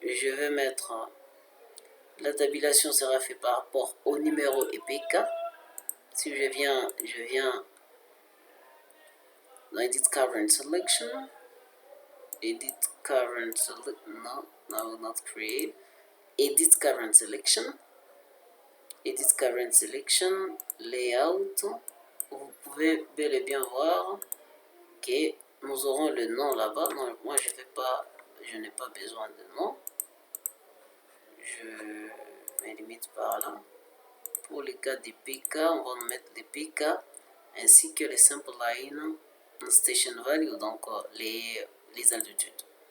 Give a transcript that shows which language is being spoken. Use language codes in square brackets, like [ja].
[fr] Je vais mettre la tabulation sera faite par rapport au numéro EPK. Si je viens dans Edit Current Selection. [en] Edit Current Selection. No, I will not create. Edit Current Selection. Edit Current Selection. Layout. [fr] Vous pouvez bel et bien voir que nous aurons le nom là-bas. Non, moi je n'ai pas besoin de nom. Je me limite par là. Pour les cas des PK, on va mettre les PK ainsi que les simple line station value, donc les altitudes.